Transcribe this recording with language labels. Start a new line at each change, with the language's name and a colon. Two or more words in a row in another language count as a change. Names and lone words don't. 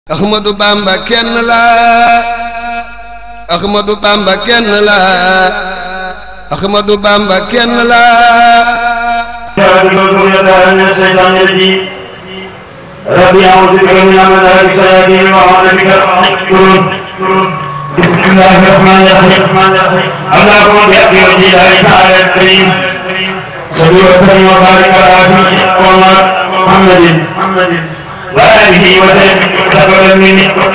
Wolof: Ahmadou Bamba kenn la Ahmadou Bamba kenn la Ahmadou Bamba kenn la
Arabic: ربي أعوذ بك من همزات الشياطين وأعوذ بك أن يحضرون بسم الله الرحمن الرحيم اللهم بحق وجه الله تعالى الكريم صل وسلم وبارك على سيدنا محمد وآله وسلم تقبل مني